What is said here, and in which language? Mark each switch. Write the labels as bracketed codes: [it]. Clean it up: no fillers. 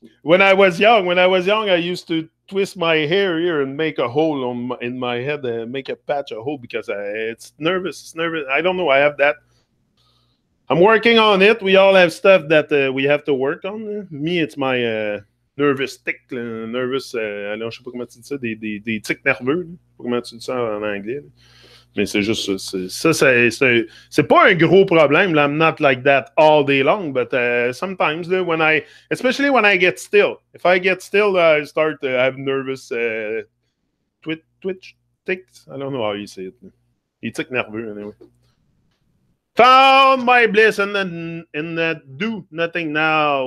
[en] When I was young, I used to twist my hair here and make a hole in my head, make a patch, a hole, because it's nervous. It's nervous. I don't know. I have that. I'm working on it. We all have stuff that we have to work on. Me, it's my nervous tic, nervous. [fr] Alors, je sais pas comment tu dis ça, des tics nerveux. Comment tu dis ça en anglais? Mais c'est juste ça. C'est pas un gros problème. [en] Là, I'm not like that all day long, but sometimes especially when I get still. If I get still, I start to have nervous twitch tics. I don't know how you say it. [fr] Les tics nerveux, [en] anyway. Found my bliss and then in that do nothing now.